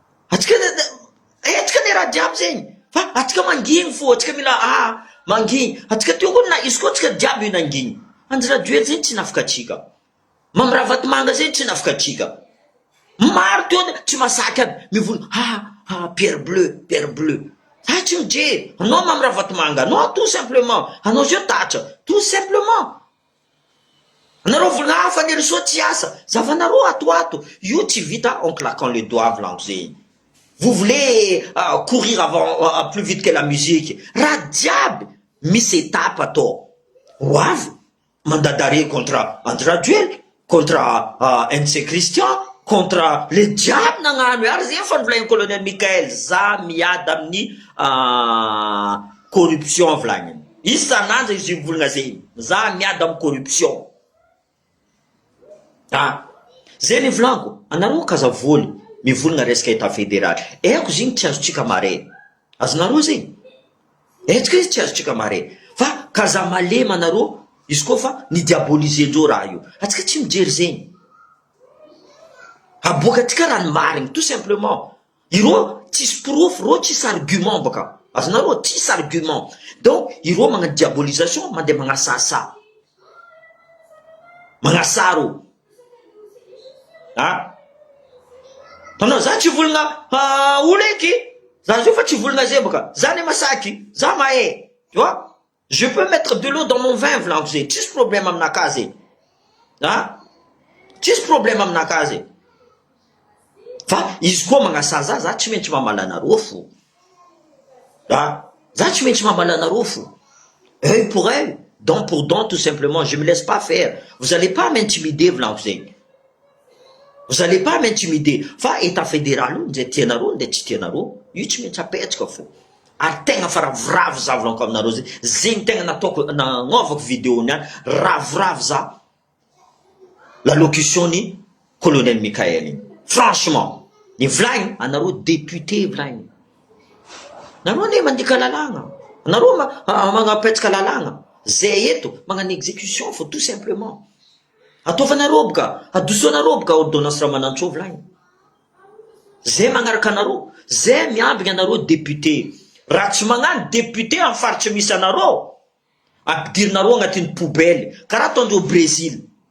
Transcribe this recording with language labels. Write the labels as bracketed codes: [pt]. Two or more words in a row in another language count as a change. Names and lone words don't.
[mg] Atsika ne-, ne-, eh, atsika ne raha jiaby zegny. Fa atsika manginy fô, atsika mila, ah, manginy. Atsika teo koa na, izy koa atsika jiaby io nanginy. Andry Radio zegny tsy nafika atsika. Mamy Ravatomanga zegny tsy nafika atsika. Maro teo ne-, tsy masaky aby, mivoly, ah, ah, Pierre Bleu, Pierre Bleu. Za tsy mijery. Anao Mamy Ravatomanga, anao [fr] tout simplement. [mg] Anao zio tatra, [fr] tout simplement. [mg] Anareo volagna, ah, fa ny réseau tsy asa. Zavanareo atoato. Io tsy vita [fr] en claquant les doigts, [mg] volaniko zegny. [fr] Vous voulez, euh, courir avant, euh, plus vite que la musique. [mg] Raha jiaby, misy étape atao. Ho avy, mandadare contre André Raduel, contre, euh, N C Christian, [fr] contre le diable [mg] nagnano. Ary zegny fa novolagn'ny colonel Michael, za miady amin'ny, euh, corruption volagniny. Isan'andro izy mivolagna zegny, za miady amin'ny corruption. Ha? Zay le volaniko, anareo kaza voly, mivolagna resaka [fr] état fédéral. [mg] Haiko zegny tsy azotsika mare. Azonareo zegny? Haiko izy tsy azotsika mare. Fa kaza malema anareo, izy koa fa nidiabolize-ndreo raha io. Atsika tsy mijery zegny. Aboaka atsika raha ny marigny, [fr] tout simplement. [mg] Ireo tsisy proof, ireo tsisy argument baka. Azonareo, tsisy argument. Donc, ireo magnano diabolisation, mandeha magnasasa. Magnasaro. Ha? Tanao, za tsy volagna, ah, olo eky. Za zio fa tsy volagna zay baka. Za ne masaky. Za mahay. [fr] Tu vois? Je peux mettre de l'eau dans mon vin, [mg] volaniko zay. Tsisy problème aminakahy zay. Ha? Tsisy problème aminakahy zay. Fa izy koa magnasa za, za tsy maintsy mamala anareo fo. Ha? Za tsy maintsy mamala anareo fo. [fr] Œil pour œil, dent pour dent, tout simplement. Je me laisse pas faire. Vous allez pas m'intimider, [mg] volaniko zay. [fr] Vous allez pas m'intimider. [mg] Fa [fr] état fédéral [mg] io, nde tianareo, nde tsy tianareo, io tsy maintsy apetraka fo. Ary tegna fa ravoravo za volaniko aminareo zay. Zegny tegna nataoko, nanaovako vidéo niany. Ravoravo za. L'allocution ni colonel Michael igny. Franchement, ny volagny, anareo député volagny. Anareo anie mandika lalàna. Anareo ma-, ah, magnapetraka lalàna. Zay eto, magnano exécution fo, [fr] tout simplement. [mg] Ataovanareo boka, adosoanareo boka ordonnance Ramanantsoa volagny. Zay magnaraka anareo, zay miambigna anareo député. Raha tsy magnano député amin'ny faritra misy anareo, ampidirinareo agnatin'ny poubelle, karaha ataondreo Brésil.